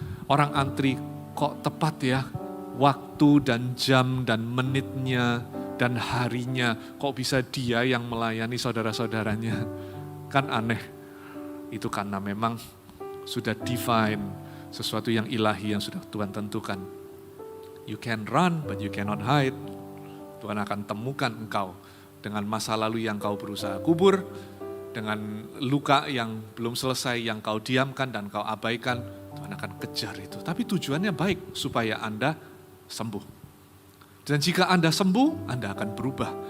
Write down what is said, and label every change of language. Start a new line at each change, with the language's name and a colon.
Indonesian: Orang antri, kok tepat ya, waktu dan jam dan menitnya dan harinya, kok bisa dia yang melayani saudara-saudaranya. Kan aneh, itu karena memang sudah divine, sesuatu yang ilahi yang sudah Tuhan tentukan.
English: You can run but you cannot hide.
Indonesian: Tuhan akan temukan engkau dengan masa lalu yang kau berusaha kubur, dengan luka yang belum selesai yang kau diamkan dan kau abaikan, Tuhan akan kejar itu. Tapi tujuannya baik, supaya Anda sembuh. Dan jika Anda sembuh, Anda akan berubah.